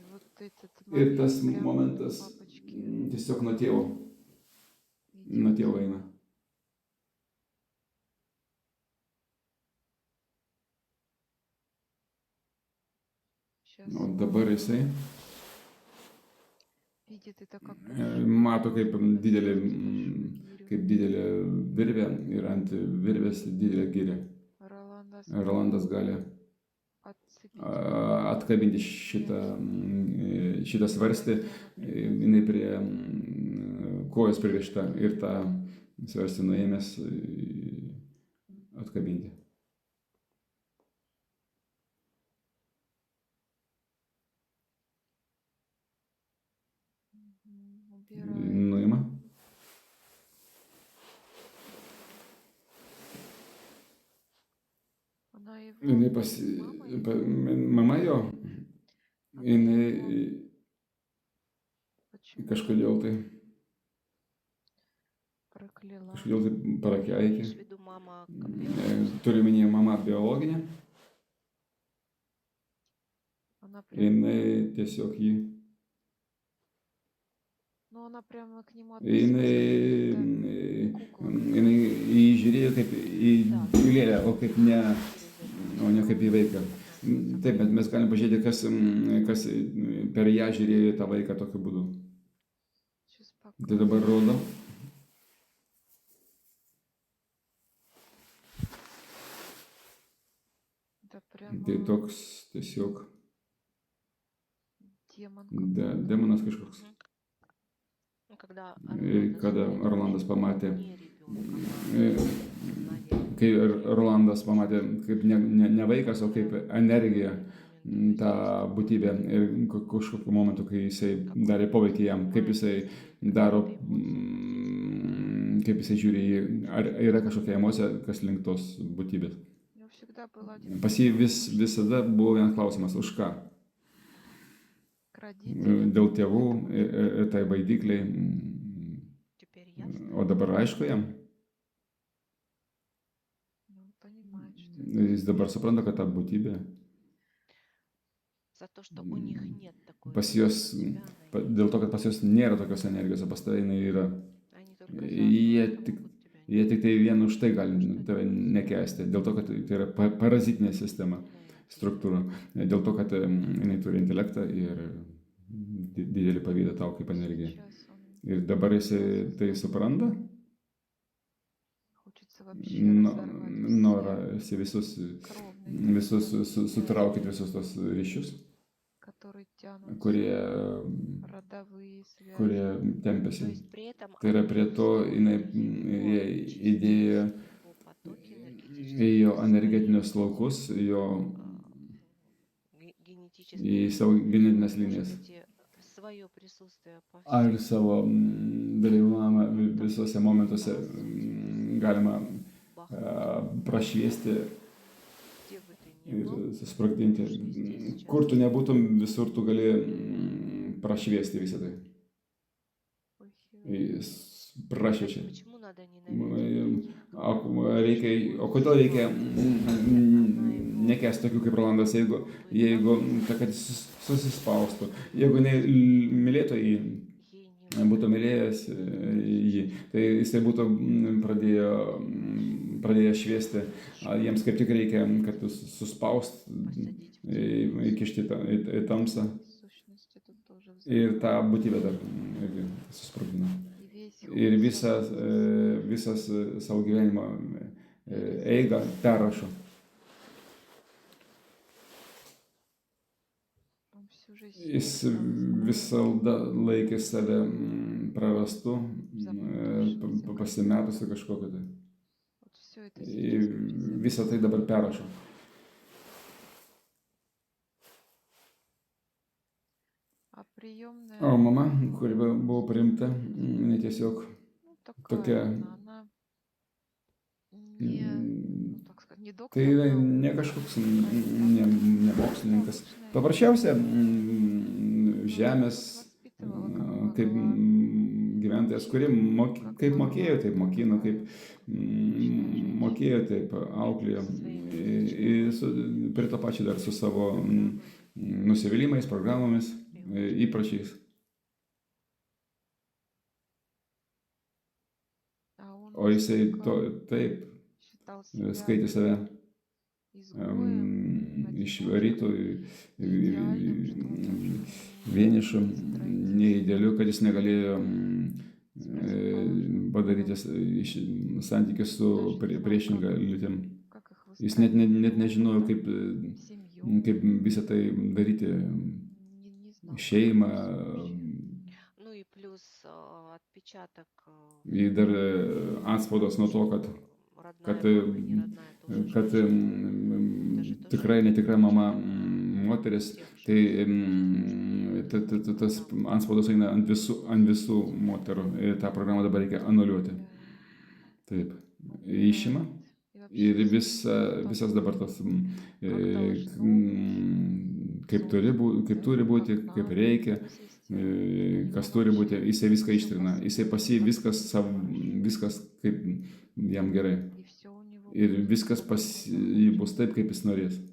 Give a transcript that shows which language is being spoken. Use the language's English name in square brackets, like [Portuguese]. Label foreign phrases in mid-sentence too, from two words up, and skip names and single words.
[Lithuanian] Ir tas momentas [Russian] энергию [Lithuanian] tiesiog nuo tėvo [Russian] идет. [Lithuanian] eina. [Russian] Сейчас [Lithuanian] O dabar jisai [Russian] видит это как [Lithuanian] mato kaip didelė, [Russian] гирю. [Lithuanian] kaip didelė virvė ir ant virvės didelė gyrė. [Russian] Роланда [Lithuanian] Rolandas gali [Russian] отцепить [Lithuanian] atkabinti šitą svarstį, jinai prie kojos pririšta ir tą svarstį nuėmęs atkabinti. [Russian] убирает. [Lithuanian] Nuima. [Russian] Она его [Lithuanian] Jinai mama jo, jinai [Russian] почему [Lithuanian] kažkodėl tai [Russian] прокляла? [Lithuanian] parakeikė. [Russian] Имеешь в виду мама биологическая? [Lithuanian] Turiu minėję mama biologinė, [Russian] Она прям, [Lithuanian] jinai tiesiog jį, [Russian] ну она прямо к нему [Lithuanian] jinai [Russian] относилась как кукла. [Lithuanian] jį žiūrėjo kaip į lėlę, o ne kaip į vaiką. Taip, bet mes galim pažiūrėti, kas per ją žiūrėjo tą vaiką tokiu būdu. [Russian] Сейчас [Lithuanian] Tai dabar rodo. [Russian] это прямо [Lithuanian] Tai toks tiesiog [Russian] демон. [Lithuanian] demonas kažkoks. [Russian] Ну, когда [Lithuanian] Kada Rolandas pamatė, [Russian] не ребенок, [Lithuanian] kai Rolandas pamatė kaip ne vaikas, o kaip energija tą būtybę ir kažkokiu momentu, kai jisai darė poveikį jam, kaip jisai daro, kaip jisai žiūri į, ar yra kažkokia emocija, kas link tos būtybės. [Russian] У него всегда был один [Lithuanian] Pas jį visada buvo vienas klausimas, už ką? [Russian] к родителям. [Lithuanian] Dėl tėvų ir tai baidykliai. [Russian] теперь ясно. [Lithuanian] O dabar aišku jam, [Russian] Ну, он понимает, что [Lithuanian] jis dabar supranta, kad ta būtybė [Russian] За то, что у них нет такой [Lithuanian] pas [Russian] энергии, [Lithuanian] juos, [Russian] у тебя она есть. [Lithuanian] dėl to, kad pas juos nėra tokios energijos, o pas tave jinai yra. [Russian] Они только за [Lithuanian] Jie [Russian] это [Lithuanian] tik, [Russian] могут тебя [Lithuanian] jie tik tai vien už tai gali tave nekęsti, dėl to, kad tai yra parazitinė sistema, struktūra, dėl to, kad jinai turi intelektą ir didelį pavydą tau kaip energija. [Russian] сейчас он [Lithuanian] Ir dabar jisai tai supranta, [Russian] хочется вообще [Lithuanian] norą [Russian] разорвать [Lithuanian] jisai [Russian] кровные, [Lithuanian] visus sutraukit visus tos ryšius, [Russian] которые тянут [Lithuanian] kurie [Russian] родовые связи. [Lithuanian] kurie tempėsi. [Russian] То есть при этом [Lithuanian] Tai yra [Russian] она [Lithuanian] prie to jinai įdėjo [Russian] его потоки [Lithuanian] į jo energetinius laukus, jo į [Russian] генетические [Lithuanian] savo genetinės linijas. [Russian] свое присутствие по [Lithuanian] Ar [Russian] всему [Lithuanian] savo dalyvavimą visuose momentuose galima prašviesti [Russian] где бы ты ни [Lithuanian] ir [Russian] был, [Lithuanian] susprogdinti. Kur tu nebūtum, visur tu gali prašviesti visą tai. Jis prašviečia. [Russian] почему надо ненавидеть? [Lithuanian] O kodėl reikia nekęsti tokių kaip Rolandas, jeigu kad jis susispaustų, jeigu jinai mylėtų jį, [Russian] Ей не [Lithuanian] būtų mylėjęs jį, tai jisai būtų pradėjęs šviesti, jiems kaip tik reikia, kad suspaust, [Russian] посадить в [Lithuanian] įkišti į tamsą [Russian] Сущности тут тоже [Lithuanian] ir tą būtybę dar irgi susprogdina. [Russian] И весь [Lithuanian] Ir visas savo gyvenimo eigą perrašo. [Russian] он всю жизнь [Lithuanian] Jis visada laikė save prarastu, pasimetusi kažkokiu tai. [Russian] вот все это [Lithuanian] Ir [Russian] сейчас [Lithuanian] visą tai dabar perrašo. [Russian] а приемная [Lithuanian] O mama, kuri buvo priimta, jinai tiesiog [Russian] ну, [Lithuanian] tokia, [Russian] она не, ну, так сказать, не доктор [Lithuanian] tai yra [Russian] наук, [Lithuanian] ne kažkoks ne mokslininkas. Paprasčiausia žemės [Russian] воспитывала, как [Lithuanian] kaip [Russian] могла. [Lithuanian] gyventojas, kuri kaip mokėjo, taip mokino, kaip mokėjo, taip auklėjo. Prie to pačio dar su savo nusivylimais, programomis, įpročiais. o jisai [Russian] искал, [Lithuanian] taip [Russian] считал себя [Lithuanian] skaitė save [Russian] изгоем, [Lithuanian] išvarytų, [Russian] одиночкой, неидеальным, что он тоже не [Lithuanian] vienišu, [Russian] может строить [Lithuanian] neįdėliu, kad jis negalėjo [Russian] с противоположным [Lithuanian] padaryti [Russian] полом. [Lithuanian] santykių su [Russian] Даже не знал, [Lithuanian] priešinga lytim. [Russian] как их [Lithuanian] Jis net [Russian] выстраивать, [Lithuanian] nežinojo, [Russian] семью, [Lithuanian] kaip visą tai daryti, [Russian] не знал, как [Lithuanian] šeimą. [Russian] это всё вообще. Ну и плюс отпечаток [Lithuanian] Ir dar atspaudas nuo to, [Russian] что [Lithuanian] kad, [Russian] родная мама, не родная тоже [Lithuanian] kad [Russian] женщина. Это же тоже [Lithuanian] tikrai netikra mama moteris, [Russian] тех [Lithuanian] tai [Russian] же [Lithuanian] tas antspaudas eina ant visų moterų ir tą programą dabar reikia anuliuoti. Taip, išima ir visas dabar tas, kaip turi būti, kaip reikia, kas turi būti, jisai viską ištrina, jisai viskas kaip jam gerai ir viskas jį bus taip, kaip jis norės.